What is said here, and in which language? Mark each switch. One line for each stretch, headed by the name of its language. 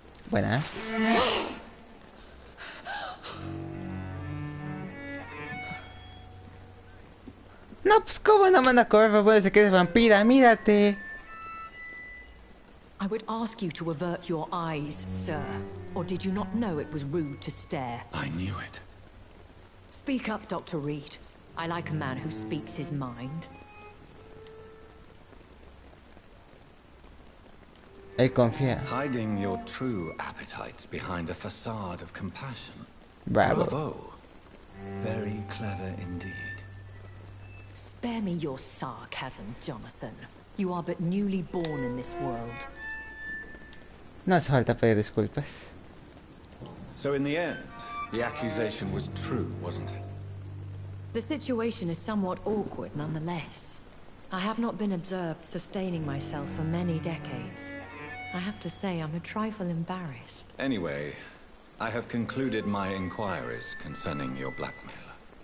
Spanish: Buenas. No, pues cómo no manda a correr, puede ser que eres vampira, mírate.
English: I would ask you to avert your eyes, sir. Or did you not know it was rude to stare? I knew it. Speak up, Dr. Reed. I like a man who speaks his mind.
Spanish: Él confía.
English: Hiding your true appetites behind a facade of compassion. Bravo. Very clever indeed. Spare me your sarcasm, Jonathan. You are but newly born in this world.
Spanish: No hace falta pedir disculpas.
English: So in the end, the accusation was true, wasn't it? The situation is somewhat awkward nonetheless. I have not been observed sustaining myself for many decades. I have to say I'm a trifle embarrassed. Anyway, I have concluded my inquiries concerning your blackmailer.